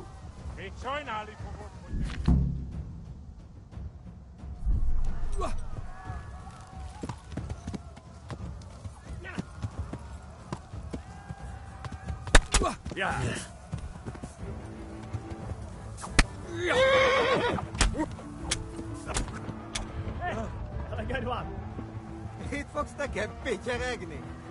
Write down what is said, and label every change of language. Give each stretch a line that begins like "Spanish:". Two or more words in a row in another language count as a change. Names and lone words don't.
Hungarian: Még sajnálni fogod, hogy... Ja.
English: Good one.
Hungarian: Itt fogsz nekem pityeregni?